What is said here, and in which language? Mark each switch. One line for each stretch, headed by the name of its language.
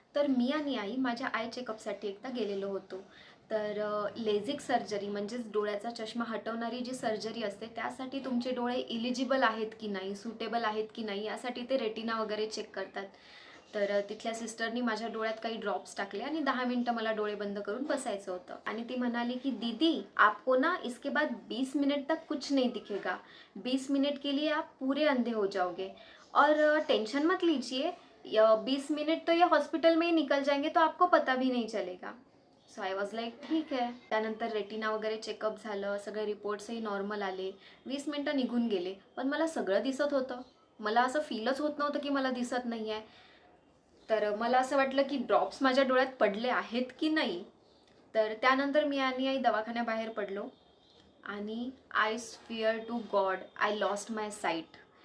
Marathi: तर मी आणि आई माझ्या आय चेकअपसाठी एकदा गेलेलो होतो. तर लेझिक सर्जरी म्हणजेच डोळ्याचा चष्मा हटवणारी जी सर्जरी असते त्यासाठी तुमचे डोळे इलिजिबल आहेत की नाही, सुटेबल आहेत की नाही, यासाठी ते रेटिना वगैरे चेक करतात. तर तिथल्या सिस्टरनी माझ्या डोळ्यात काही ड्रॉप्स टाकले आणि 10 मिनटं मला डोळे बंद करून बसायचं होतं. आणि ती म्हणाली की
Hindi: दीदी, आपको ना इसके बाद 20 मिनट तक कुछ नहीं दिखेगा, 20 मिनट के लिए आप पूरे अंधे हो जाओगे और टेंशन मत लीजिए, 20 मिनट तो ये हॉस्पिटल में ही निकल जाएंगे तो आपको पता भी नहीं चलेगा.
English: so I was like
Marathi: ठीक आहे. त्यानंतर रेटिना वगैरे चेकअप झालं, सगळे रिपोर्ट्सही नॉर्मल आले. 20 मिनटं निघून गेले, पण मला सगळं दिसत होतं. मला असं फीलच होत नव्हतं की मला दिसत नाही आहे. तर मला असं वाटलं की ड्रॉप्स माझ्या डोळ्यात पडले आहेत की नाही. तर त्यानंतर मी आणि आई दवाखान्याबाहेर पडलो आणि
English: I swear to God I lost my sight.